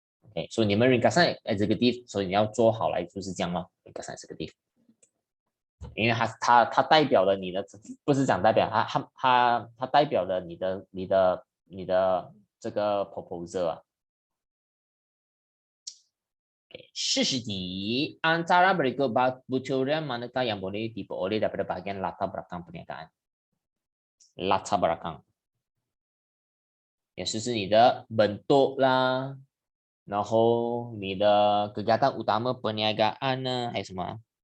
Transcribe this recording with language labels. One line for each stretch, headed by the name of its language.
Chinese: OK，所以你们 Ringkasan Executive， 所以你要做好来就是这样咯 ，Ringkasan Executive。因为它代表了你的，不是讲代表它代表了你的这个 proposal 啊。
Malay: 40 di antara berikut bocoran manakah yang boleh diperoleh daripada bahagian latar belakang perniagaan? Latar belakang
Chinese: 也就是你的bentuk lah，然后你的
Malay: kegiatan utama perniagaan
Chinese: 呢，还有什么？